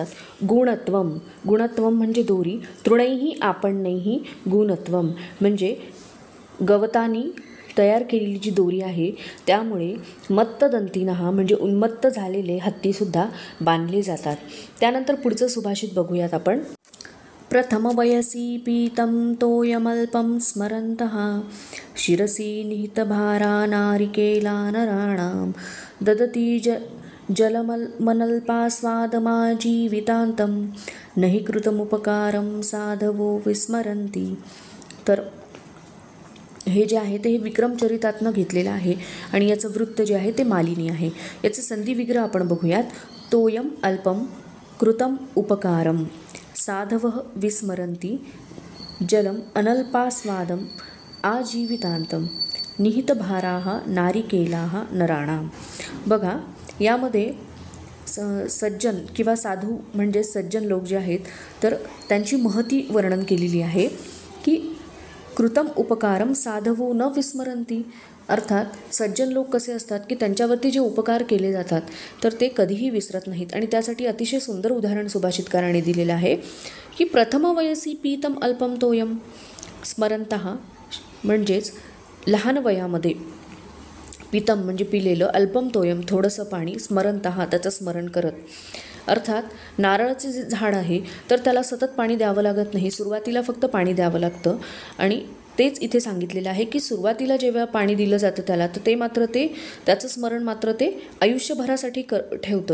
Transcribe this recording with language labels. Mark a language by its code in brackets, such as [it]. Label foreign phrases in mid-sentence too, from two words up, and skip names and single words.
[mr] गुणत्वम, गुणत्वम म्हणजे दोरी. [sa] तृणैही आपणैही गुणत्वम [mr] म्हणजे गवतानी तयार केलेली जी दोरी आहे त्यामुळे मत्तदंतिनः म्हणजे उन्मत्त झालेले हत्तीसुद्धा बांधले जातात. त्यानंतर पुढचं सुभाषित बघूयात आपण. [sa] प्रथम वयसी पीतं तोयमल्पं स्मरन्तः शिरसी निहितभारा नारिकेला नराणां ददती जलमनल्पास्वादमाजीवितान्तं नहि कृतमुपकारं साधवो विस्मरन्ति. [mr] तर हे जे आहे ते हे विक्रमचरितातनं घेतलेलं आहे आणि याचं वृत्त जे आहे ते मालिनी आहे. याचे संधी विग्रह आपण बघूयात. [sa] तोयम अल्पम कृतम उपकारम साधवः विस्मरन्ति जलम अनल्पास्वादम आजीवितांतम निहितभाराः नारिकेलाः नराणां. [mr] बघा, यामध्ये सज्जन किंवा साधू म्हणजे सज्जन लोक जे आहेत तर त्यांची महती वर्णन केलेली आहे की [sa] कृतम उपकारम साधवो न विस्मरन्ति. [mr] अर्थात सज्जन लोक कसे असतात की त्यांच्यावरती जे उपकार केले जातात तर ते कधीही विसरत नाहीत. आणि त्यासाठी अतिशय सुंदर उदाहरण सुभाषितकाराने दिलेलं आहे की [sa] प्रथम वयसी पीतम अल्पम तोयम स्मरन्तः [mr] म्हणजेच लहान वयामध्ये, पीतम म्हणजे पिलेलं, [sa] अल्पम तोयम [mr] थोडंसं पाणी, स्मरन्तः त्याचं स्मरण करत. अर्थात नारळाचे जे झाड आहे तर त्याला सतत पाणी द्यावं लागत नाही, सुरुवातीला फक्त पाणी द्यावं लागतं. आणि तेच इथे सांगितलेलं आहे की सुरुवातीला जेव्हा पाणी दिलं जातं त्याला तर त्याचं स्मरण मात्र ते आयुष्यभरासाठी ठेवतं.